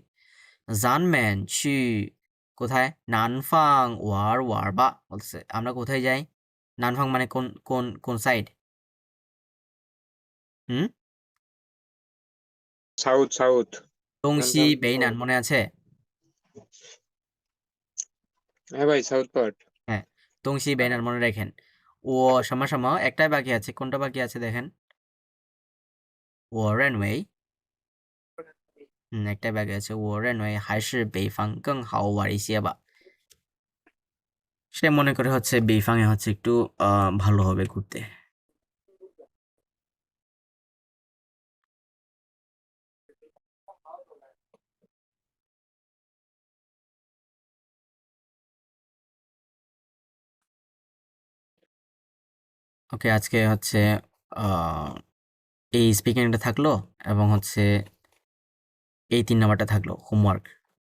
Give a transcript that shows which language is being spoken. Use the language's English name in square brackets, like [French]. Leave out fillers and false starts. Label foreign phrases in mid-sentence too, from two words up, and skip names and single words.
[Chinese] 咱们去 [Bangla] কোথায়? [Chinese] 南方玩玩吧 [Bangla] বলতেছে আমরা কোথায় যাই? 南方 মানে কোন সাইড? হুম সাউথ সাউথ [Chinese] 东西南北 [Bangla] মনে আছে? হ্যাঁ ভাই সাউথ পার্ট হ্যাঁ [Chinese] 东西南北 [Bangla] মনে রাখেন। ও সমা সমা একটাই বাকি আছে, কোনটা বাকি আছে দেখেন? [Chinese] 我认为 [Bangla] একটাই বাকি আছে। [Chinese] 我认为还是北方更好玩一些吧 [Bangla] সে মনে করে হচ্ছে বেইফাংয়ে হচ্ছে একটু ভালো হবে ঘুরতে। ওকে আজকে হচ্ছে এই স্পিকিংটা থাকলো এবং হচ্ছে এই 3 নাম্বারটা থাকলো হোমওয়ার্ক।